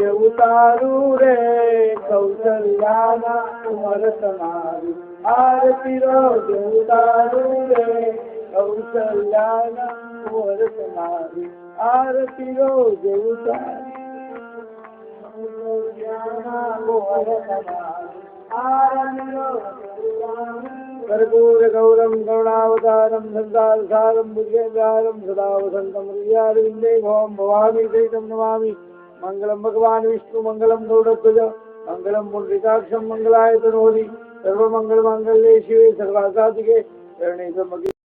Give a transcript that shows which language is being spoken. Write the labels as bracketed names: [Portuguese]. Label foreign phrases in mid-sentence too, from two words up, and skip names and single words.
[Gujarati] ઉતારું રે, કૌશલ્યાના કુંવર તમારી આરતી રોજ ઉતારું રે, કૌશલ્યાના કુંવર તમારી આરતી રોજ ઉતારું, [Sanskrit] कर्पूर गौरम करुणावतारम संसारसारम भुजगेन्द्रारम सदा वसंतम हृदयारविंदे भवम भवामी सहितं नमामि। मंगलम भगवान विष्णु मंगलम गौड़ध्वज मंगलम पुंडरीकाक्षम मंगलाय तनोहरि सर्वमंगल मांगल्ये शिवे सर्वासाधिके शरणे त्र्यंबके